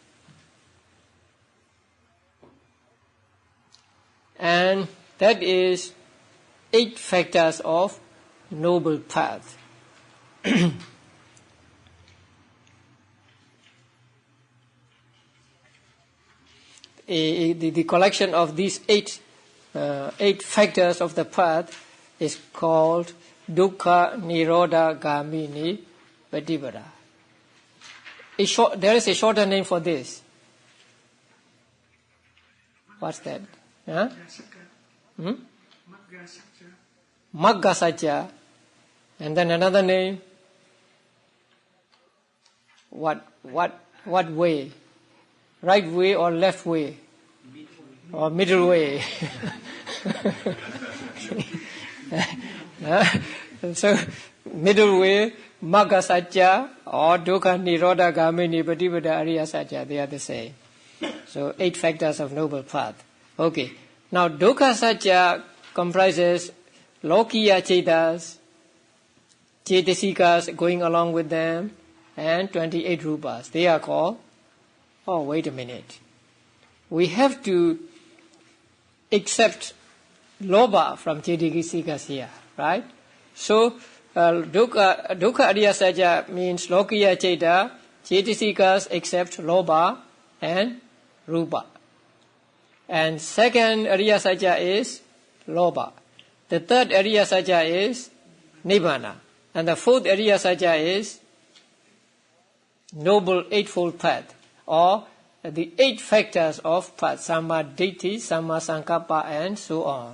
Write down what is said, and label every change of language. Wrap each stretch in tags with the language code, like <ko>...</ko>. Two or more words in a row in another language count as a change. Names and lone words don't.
<en>And that is 8 factors of noble path. The collection of these 8 factors of the path is called</en> <pi>dukkha nirodha gamini padipada.</pi> <en>There is a shorter name for this. What's that? Huh?</en> <pi>Magga satya.</pi> <en>And then another name. What way? Right way or left way? Or middle way? So middle way,</en> <pi>magga satya or dukkha nirodha gamini padipada ariya satya,</pi> <en>they are the same. So 8 factors of noble path. Okay. Now</en> <pi>dukkha satya</pi> <en>comprises</en> <pi>lokiya chetas,</pi> <en>chetasikas going along with them, and 28 rupas. They are called, oh wait a minute, we have to accept lobha from chetasikas here, right? So</en> <pi>dukkha ariya sajja</pi> <en>means</en> <pi>lokiya chaita,</pi> <en>cetasikas except lobha and rupa. And second</en> <pi>ariya sajja</pi> <en>is lobha. The third</en> <pi>ariya sajja</pi> <en>is nibbana. And the fourth</en> <pi>ariya sajja</pi> <en>is Noble Eightfold Path, or the 8 factors of path,</en> <pi>Samma Ditti, Samma Sankappa,</pi> <en>and so on.</en>